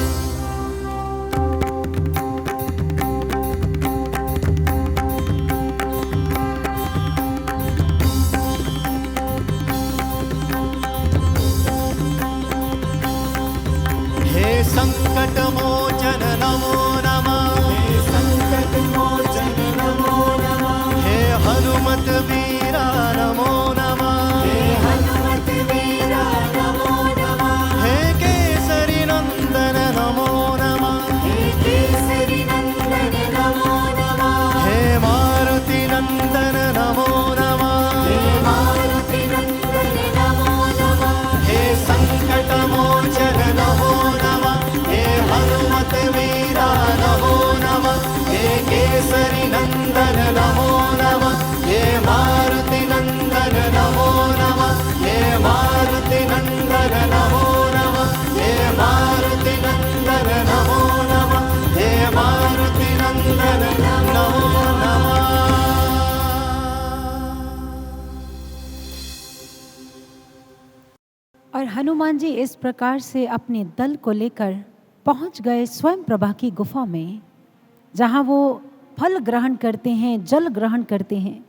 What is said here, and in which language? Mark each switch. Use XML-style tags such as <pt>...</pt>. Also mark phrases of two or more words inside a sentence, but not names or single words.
<sa>हे संकट मोचन नमो नमः, हे संकट मोचन नमो नमः। हे हनुमत वीरा नमो नमः, हे हनुमत वीरा नमो नमः। हे केसरी नंदन नमो नमः, हे केसरी नंदन नमो नमः। हे मारुति नंदन नमो नमः, हे मारुति नंदन नमो नमः। हे संकट मोचन नमो नमः, हे हनुमत वीरा नमो नमः। हे केसरी नंदन नमो नमः, हे मारुति नंदन नमो नमः। हे मारुति नंदन नमो नमः, हे मारुति नंदन नमो नमः। हे मारुति नंदन नमो नमः।</sa> <hi>और हनुमान जी इस प्रकार से अपने दल को लेकर पहुंच गए स्वयं प्रभा की गुफा में, जहां वो फल ग्रहण करते हैं, जल ग्रहण करते हैं।</hi>